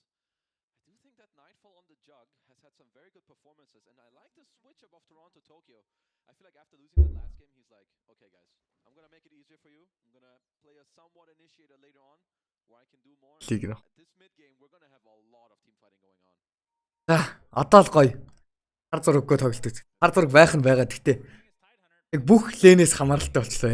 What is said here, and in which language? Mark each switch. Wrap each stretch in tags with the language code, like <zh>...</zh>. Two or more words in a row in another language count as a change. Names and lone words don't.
<en>I do think that Nightfall on the Jug has had some very good performances, and I like the switch above Toronto Tokyo. I feel like after losing that last game, he's like, okay guys, I'm gonna make it easier for you. I'm gonna play a somewhat initiator later on, where I can do more. At this mid game, we're gonna have a lot of team fighting going on.</en> <mn>Одоо л гоё. Хар зураггүй тоглолт үз. Хар зураг байх нь байгаа. Гэхдээ яг бүх лэнээс хамааралтай болчихлоо.</mn>